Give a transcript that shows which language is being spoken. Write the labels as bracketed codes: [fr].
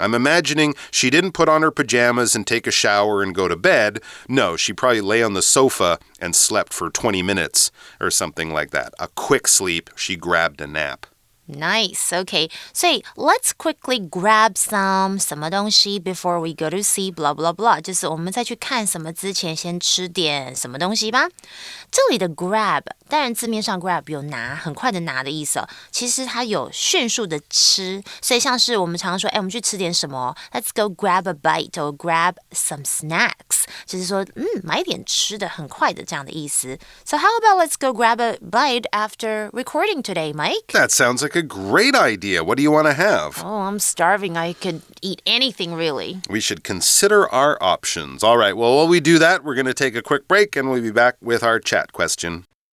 [en] I'm imagining she didn't put on her pajamas and take a shower and go to bed. No, she probably lay on the sofa and slept for 20 minutes or something like that. A quick sleep. She grabbed a nap. Nice. Okay. [zh] 所以 [en] let's quickly grab some [zh] 什么东西 [en] before we go to see blah blah blah. [zh] 就是我们在去看什么之前先吃点什么东西吧。这里的 grab 当然字面上 grab 有拿，很快的拿的意思其实它有迅速的吃，所以像是我们常常说我们去吃点什么 [en] Let's go grab a bite or grab some snacks. [zh] 就是说买点吃的很快的这样的意思。 [en] So how about let's go grab a bite after recording today, Mike? That sounds like a great idea. What do you want to have? Oh, I'm starving. I could eat anything, really. We should consider our options. All right, well, while we do that, we're going to take a quick break, and we'll be back with our chat question.